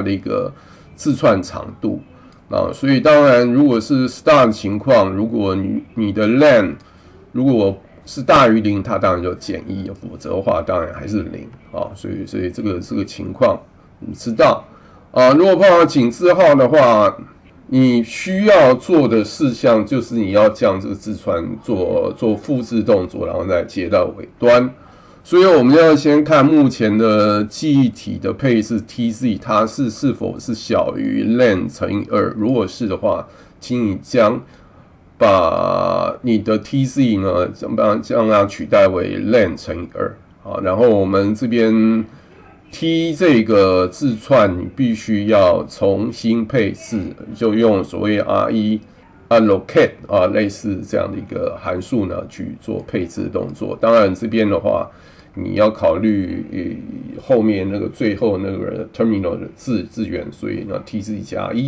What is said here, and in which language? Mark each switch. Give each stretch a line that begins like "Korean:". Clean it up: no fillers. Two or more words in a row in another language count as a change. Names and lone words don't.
Chinese: 的一個字串長度所以當然如果是 star 的情況，如果你的 len 如果是大於0，它當然就減1，否則的話當然還是0所以這個情況你知道如果碰到井字號的話，你需要做的事項就是你要將這個字串做複製動作，然後再接到尾端。所以我們要先看目前的記憶體的配置 TZ，它是否是小於 len 乘以2。如果是的話，請你把你的 TZ 呢将它取代為 len 乘以2。然後我們這邊 T 這個字串你必須要重新配置，就用所謂 RE-allocate 類似這樣的一個函數呢去做配置的動作。當然這邊的話，你要考慮後面那個最後那個 terminal 的字元，所以呢 TZ 加1。